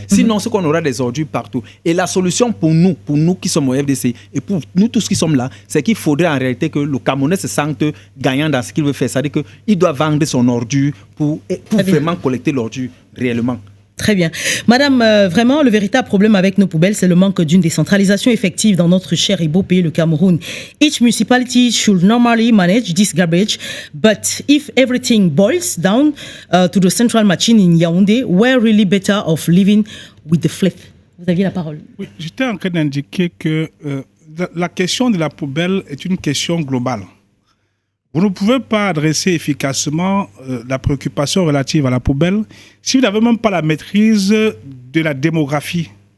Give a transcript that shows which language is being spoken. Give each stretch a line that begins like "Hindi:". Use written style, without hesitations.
French: Sinon, c'est qu'on aura des ordures partout. Et la solution pour nous qui sommes au FDC et pour nous tous qui sommes là, c'est qu'il faudrait en réalité que le Camerounais se sente gagnant dans ce qu'il veut faire. C'est-à-dire qu'il doit vendre son ordure pour vraiment collecter l'ordure réellement. Très bien. Madame, vraiment, le véritable problème avec nos poubelles, c'est le manque d'une décentralisation effective dans notre cher et beau pays, le Cameroun.
English: Each municipality should normally manage this garbage, but if everything boils down to the central machine in Yaoundé, we're really better off living with the flip.
French: Vous aviez la parole. Oui, j'étais en train d'indiquer que la question de la poubelle est une question globale. Vous ne pouvez pas adresser efficacement la préoccupation relative à la poubelle si vous n'avez même pas la maîtrise de la démographie.